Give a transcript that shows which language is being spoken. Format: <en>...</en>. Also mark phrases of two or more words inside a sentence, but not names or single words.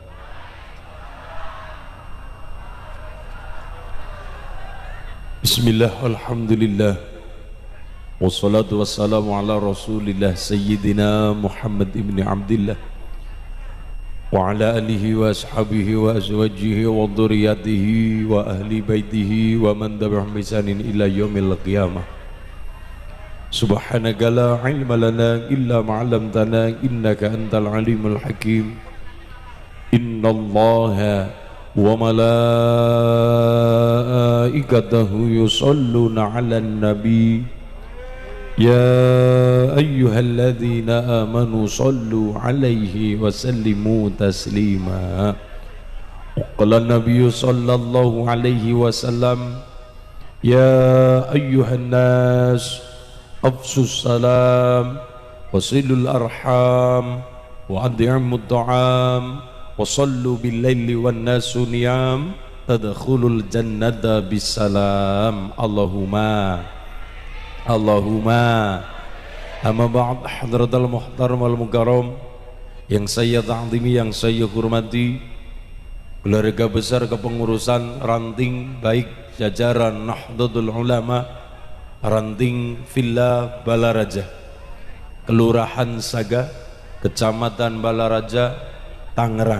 <ar>بسم الله الحمد لله والصلاة والسلام على رسول الله سيدنا محمد بن عبد الله وعلى آله وأصحابه وأزواجه وذرياته وأهل بيته ومن تبعهم بإحسان إلى يوم القيامة. سبحانك لا علم لنا إلا ما علمتنا إنك أنت العليم الحكيم. إن الله وملائكته يصلون على النبي يا أيها الذين آمنوا صلوا عليه وسلموا تسليما. قال النبي صلى الله عليه وسلم يا أيها الناس أفشوا السلام وصلوا الأرحام وأطعموا الطعام وصلوا بالليل والناس نيام تدخلوا الجنة بسلام. اللهم أما بعد. حضرة المحترم والمكرم</ar> <id>yang saya ta'zimi, yang saya hormati, keluarga besar kepengurusan ranting baik jajaran Nahdlatul Ulama ranting Villa Balaraja, Kelurahan Saga, Kecamatan Balaraja, Tangerang.</id>